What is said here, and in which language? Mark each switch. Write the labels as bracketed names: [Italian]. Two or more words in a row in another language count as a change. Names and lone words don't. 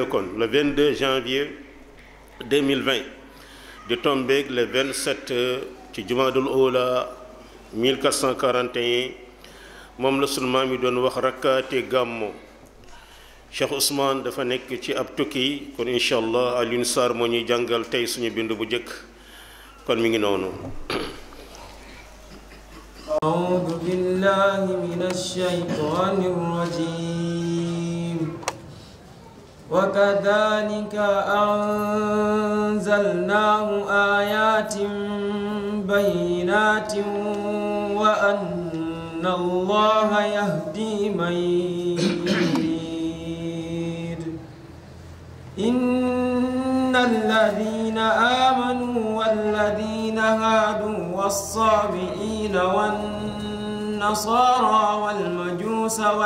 [Wolof] kon [French] le 22 janvier 2020 [Wolof] di tombeeg le 27 ci jumaadul oula 1441 moom la sunu maam yi doon wax rakkaate gàmmo Cheikh Ousmane dafa nekk ci ab tukki kon [Arabic] إن شاء الله [Wolof] Alioune Sarr moo ñuy jàngal tey suñu bind bu njëkk kon mi ngi noonu. [Arabic] أعوذ بالله من الشيطان الرجيم وكذلك أنزلناه آيات بينات وأن الله يهدي من يريد إن الذين آمنوا والذين هادوا والصابئين والنصارى والمجوس